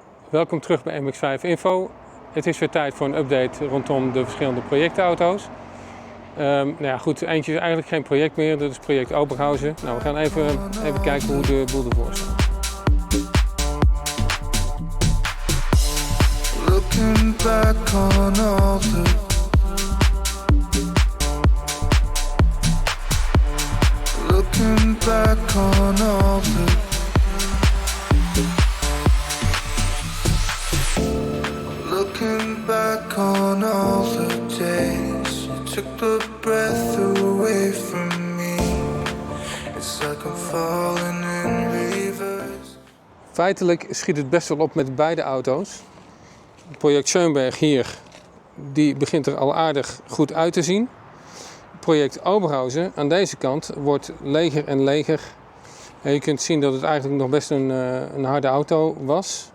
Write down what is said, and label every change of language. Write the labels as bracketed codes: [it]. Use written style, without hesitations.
[nl] Welkom terug bij MX5 Info. Het is weer tijd voor een update rondom de verschillende projectauto's. Goed, eentje is eigenlijk geen project meer, dat is project Oberhausen. Nou, we gaan even kijken hoe de boel ervoor staat. [en] Looking back on all the Looking back on all the Looking back on all the days you took the breath away from me. It's like I'm falling in reverse. [nl] Feitelijk schiet het best wel op met beide auto's. Project Schönberg hier, die begint er al aardig goed uit te zien. Project Oberhausen aan deze kant wordt leger en leger. En je kunt zien dat het eigenlijk nog best een harde auto was.